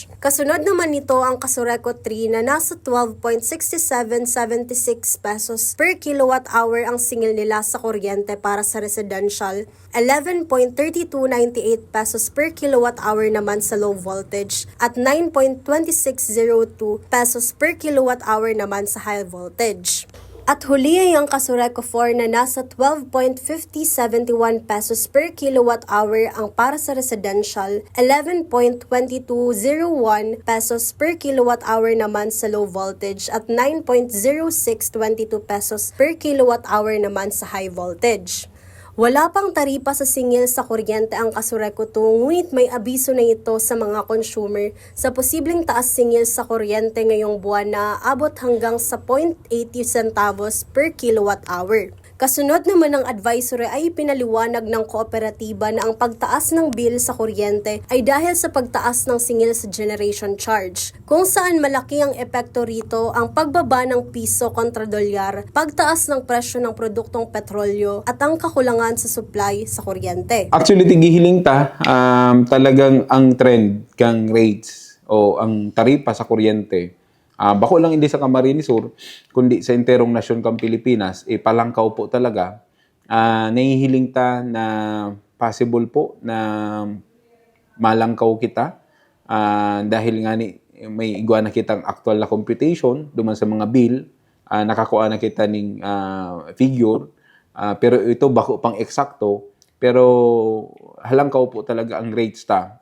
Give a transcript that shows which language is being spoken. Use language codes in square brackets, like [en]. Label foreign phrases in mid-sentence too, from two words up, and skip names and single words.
[tl] Kasunod naman nito ang Kasureco 3 na nasa 12.6776 [en] pesos per kilowatt hour [tl] ang singil nila sa kuryente para sa residential, 11.3298 pesos per kilowatt hour naman sa [en] low voltage [tl] at 9.2602 [en] pesos per kilowatt hour [tl] naman sa [en] high voltage. [tl] At huli ay ang Kasureco 4 na nasa 12.5071 [en] pesos per kilowatt hour [tl] ang para sa residential, 11.2201 [en] pesos per kilowatt hour [tl] naman sa [en] low voltage [tl] at 9.0622 [en] pesos per kilowatt hour [tl] naman sa [en] high voltage. [tl] Wala pang taripa sa singil sa kuryente ang Kasureco 2, ngunit may abiso na ito sa mga consumer sa posibleng taas singil sa kuryente ngayong buwan na abot hanggang sa 0.80 [en] centavos per kilowatt hour. [tl] Kasunod naman ng advisory ay pinaliwanag ng kooperatiba na ang pagtaas ng bill sa kuryente ay dahil sa pagtaas ng singil sa [en] generation charge, [tl] kung saan malaki ang epekto rito ang pagbaba ng piso kontra dolyar, pagtaas ng presyo ng produktong petrolyo at ang kakulangan sa supply sa kuryente. Actually, [bik] tigihiling ta, talagang ang trend kang rates o ang taripa sa kuryente, bako lang hindi sa Camarines Sur, kundi sa enterong nasyon kang Pilipinas, palangkaw po talaga. Nahihiling ta na possible po na malangkaw kita dahil nga may igwa na kitang actual na computation duman sa mga bill, nakakuha na kita ning figure, pero ito bako pang eksakto, pero halangkaw po talaga ang rates ta.